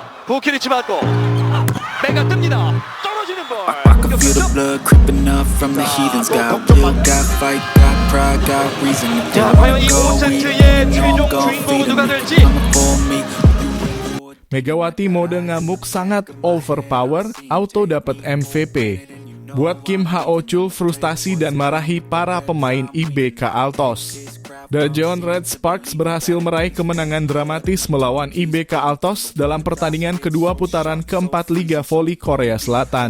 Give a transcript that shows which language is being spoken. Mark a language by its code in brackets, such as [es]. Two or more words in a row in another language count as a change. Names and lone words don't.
[ko] 부키리치 맞고 메가 뜹니다. 떨어지는 볼. [en] I can feel the blood creeping up from the heathens. Got will, got fight, got pride, got reason to do. [ko] 자, 과연 이 5세트의 최종 주인공은 누가 될지. [id] Megawati mode ngamuk sangat overpower, auto dapat MVP. Buat Kim Hao Chul frustasi dan marahi para pemain IBK Altos. Daejeon Red Sparks berhasil meraih kemenangan dramatis melawan IBK Altos dalam pertandingan kedua putaran keempat Liga Voli Korea Selatan.